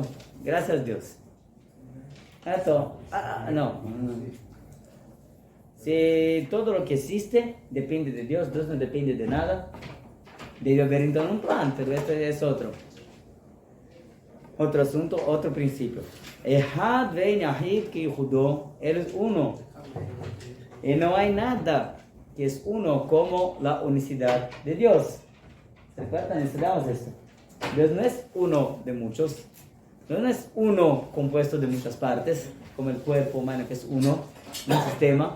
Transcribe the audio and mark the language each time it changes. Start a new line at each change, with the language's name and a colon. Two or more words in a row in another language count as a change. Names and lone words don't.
Spanish: Gracias Dios. Esto, no. Si todo lo que existe depende de Dios, Dios no depende de nada, debe haber entonces un plan, pero esto es otro asunto, otro principio.
Hebrew: אחד ואין יחיד כיחודו,
Spanish: Él es uno. Y no hay nada que es uno como la unicidad de Dios. ¿Se recuerdan? Estudiamos esto. Dios no es uno de muchos. No es uno compuesto de muchas partes, como el cuerpo humano que es uno, un sistema.